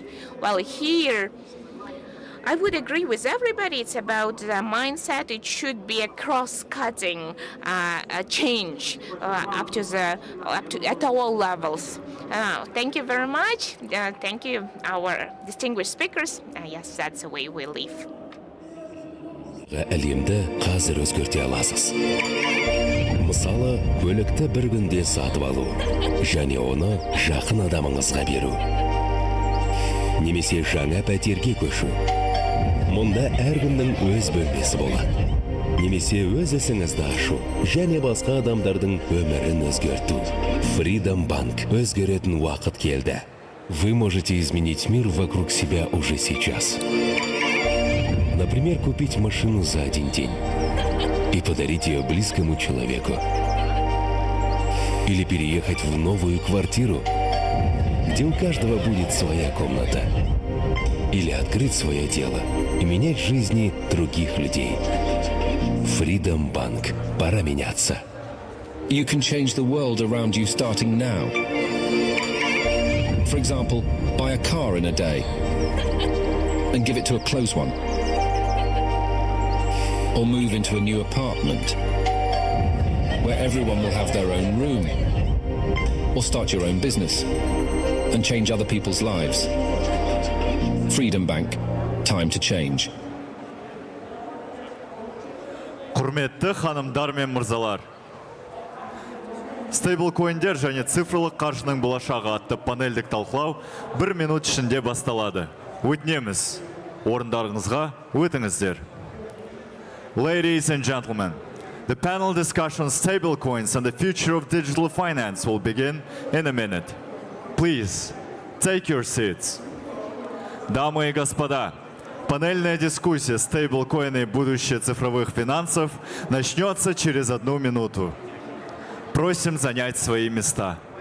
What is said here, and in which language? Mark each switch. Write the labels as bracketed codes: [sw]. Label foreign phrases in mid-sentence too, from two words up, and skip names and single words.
[en] While here, I would agree with everybody. It's about the mindset. It should be a cross-cutting change at all levels. Thank you very much. Thank you, our distinguished speakers. Yes, that's the way we live. [kk] Әлемді қазір өзгерте аласыз. Мысалы, көлікті бір күнде сатып алу, және оны жақын адамыңызға беру. Немесе жаңа пәтерге көшу. Мұнда әркімнің өз бөлмесі болады. Немесе өз ісіңізді ашу, және басқа адамдардың өмірін өзгерту. Freedom Bank. Өзгеретін уақыт келді. [ru] Вы можете изменить мир вокруг себя уже сейчас. Например, купить машину за один день и подарить ее близкому человеку. Или переехать в новую квартиру, где у каждого будет своя комната. Или открыть свое дело и менять жизни других людей. Freedom Bank. Пора меняться. [en] You can change the world around you starting now. For example, buy a car in a day and give it to a close one. Or move into a new apartment where everyone will have their own room. Or start your own business and change other people's lives. Freedom Bank. Time to change. [kk] Құрметті ханымдар мен мырзалар, стейблкоиндер және цифрлық қаржының болашағы атты панельдік талқылау 1 минут ішінде басталады. Өтінеміз, орындарыңызға өтіңіздер. [en] Ladies and gentlemen, the panel discussion on stablecoins and the future of digital finance will begin in a minute. Please, take your seats. [ru] Дамы и господа, панельная дискуссия «Стейблкоины и будущее цифровых финансов» начнется через 1 минуту. Просим занять свои места.